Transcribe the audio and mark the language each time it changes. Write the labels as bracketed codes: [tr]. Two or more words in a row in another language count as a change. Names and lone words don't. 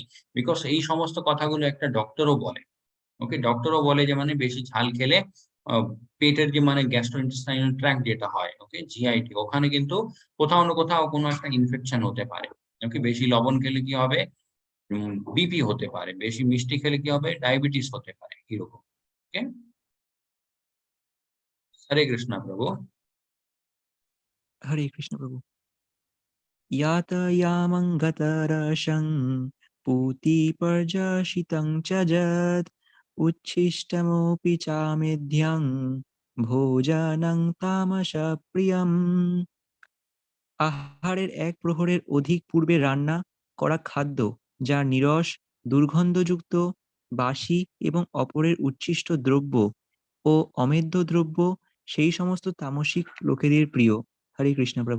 [bn] বিকজ এই সমস্ত কথাগুলো একটা ডক্টরও বলে। ওকে, ডক্টরও বলে যে মানে বেশি ঝাল খেলে পেটের যে মানে [en] gastrointestinal tract [bn] যেটা হয়, ওকে, জিআইটি, ওখানে কিন্তু কোথাও না কোথাও কোনো একটা ইনফেকশন হতে পারে। ওকে, বেশি লবণ খেলে কি হবে, বিপি হতে পারে, বেশি মিষ্টি খেলে কি হবে, ডায়াবেটিস হতে পারে, এরকম। ওকে, হরে কৃষ্ণ প্রভু। হরে কৃষ্ণ প্রভু। [sa] यातयामं गतरसं पूतिपर्यषितं च यत् उच्छिष्टमपि चामेध्यं भोजनं तामसप्रियम्। [bn] আহারের এক প্রহরের অধিক পূর্বে রান্না করা খাদ্য যা নিরস, দুর্গন্ধযুক্ত, বাসি এবং অপরের উচ্ছিষ্ট দ্রব্য ও অমেদ্য দ্রব্য সেই সমস্ত তামসিক লোকেদের প্রিয়। হরে কৃষ্ণ প্রভু।